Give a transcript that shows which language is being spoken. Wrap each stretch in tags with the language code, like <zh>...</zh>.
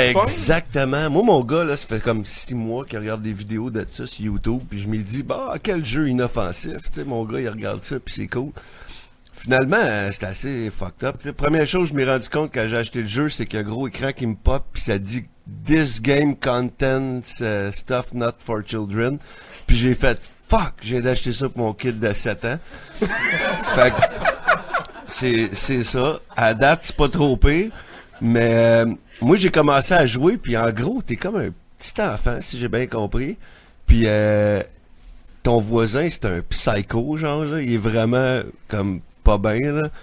<fr>exactement. Moi, mon gars, là, ça fait comme 6 mois qu'il regarde des vidéos de ça sur YouTube. Puis je me dis, bah, quel jeu inoffensif. Tu sais, mon gars, il regarde ça, puis c'est cool. Finalement, c'est assez fucked up. T'sais, première chose, je m'ai rendu compte quand j'ai acheté le jeu, c'est qu'il y a un gros écran qui me pop, puis ça dit.</fr> <en>This game contains stuff not for children.</en> <fr>Puis j'ai fait fuck, j'ai acheté ça pour mon kid de 7 ans. Fait que c'est ça. À date, c'est pas trop pire. Mais moi, j'ai commencé à jouer. Puis en gros, t'es comme un petit enfant, si j'ai bien compris. Puis ton voisin, c'est un psycho, genre, là. Il est vraiment comme pas bien, là.</fr>